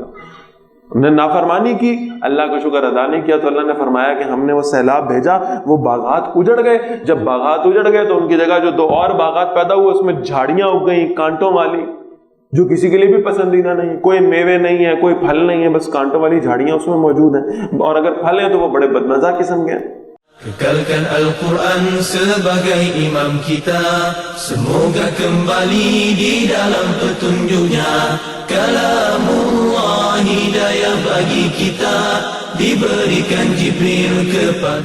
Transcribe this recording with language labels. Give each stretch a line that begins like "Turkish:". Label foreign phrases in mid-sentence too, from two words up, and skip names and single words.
Urdu: ہم نے نافرمانی کی، اللہ کا شکر ادا نہیں کیا، تو اللہ نے فرمایا کہ ہم نے وہ سیلاب بھیجا، وہ باغات اجڑ گئے. جب باغات اجڑ گئے تو ان کی جگہ جو دو اور باغات پیدا ہوئے، اس میں جھاڑیاں اگ گئیں کانٹوں والی، جو کسی کے لیے بھی پسندیدہ نہیں. کوئی میوے نہیں ہے، کوئی پھل نہیں ہے، بس کانٹوں والی جھاڑیاں اس میں موجود ہیں، اور اگر پھل ہیں تو وہ بڑے بدمزہ قسم کے ہیں.
Malay: Kekalkan Al-Quran sebagai imam kita, semoga kembali di dalam petunjuknya. Kalamullah hidayah bagi kita, diberikan Jibril kepada.